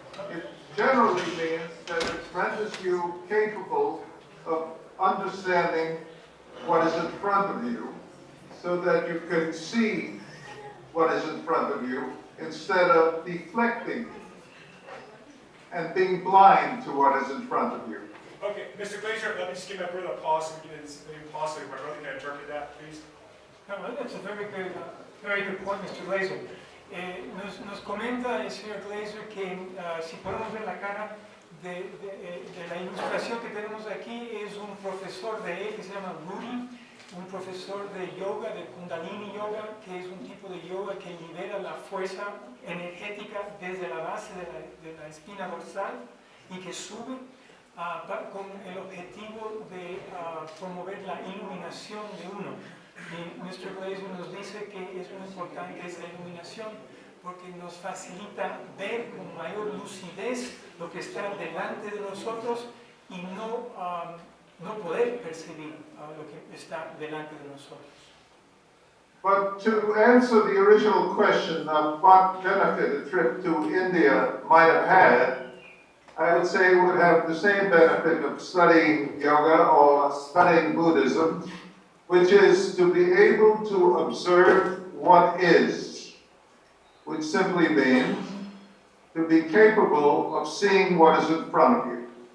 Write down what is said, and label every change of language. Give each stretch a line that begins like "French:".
English: It generally means that it renders you capable of understanding what is in front of you so that you can see what is in front of you instead of deflecting and being blind to what is in front of you. Okay, Mr. Glaser, let me just give my brother a pause so my brother can interpret that, please. No, that's a very good point, Mr. Glaser.
Spanish: Nos comenta el señor Glaser que si podemos ver la cara de la ilustración que tenemos aquí, es un profesor de él que se llama Rudy, un profesor de yoga, de Kundalini Yoga, que es un tipo de yoga que libera la fuerza energética desde la base de la espina dorsal y que sube con el objetivo de promover la iluminación de uno. Y Mr. Glaser nos dice que es muy importante esa iluminación porque nos facilita ver con mayor lucidez lo que está delante de nosotros y no poder percibir lo que está delante de nosotros.
English: But to answer the original question of what benefit a trip to India might have had, I would say it would have the same benefit of studying yoga or studying Buddhism, which is to be able to observe what is, which simply means to be capable of seeing what is in front of you.